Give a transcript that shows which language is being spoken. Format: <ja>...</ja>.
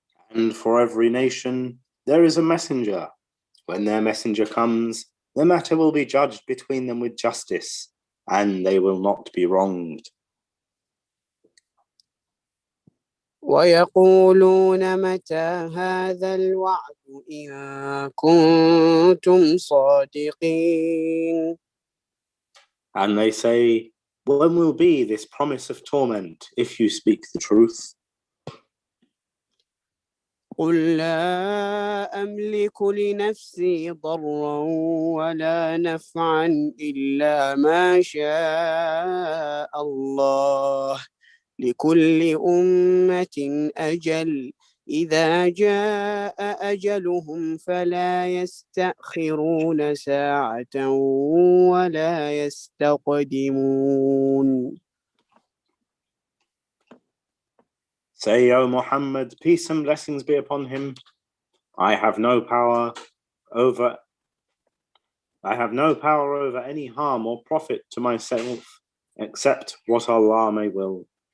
<en>And for every nation there is a messenger. When their messenger comes, the matter will be judged between them with justice, and they will not be wronged.</en> <ar>ويقولون متى هذا الوعد إن كنتم صادقين.</ar> <en>And they say, when will be this promise of torment if you speak the truth?</en> <ar>قل لا أملك لنفسي ضرا ولا نفعا إلا ما شاء الله لكل أمة أجل إذا جاء أجلهم فلا يستأخرون ساعة ولا يستقدمون.</ar> <en>Say, O Muhammad, peace and blessings be upon him. I have no power over any harm or profit to myself except what Allah may will.</en>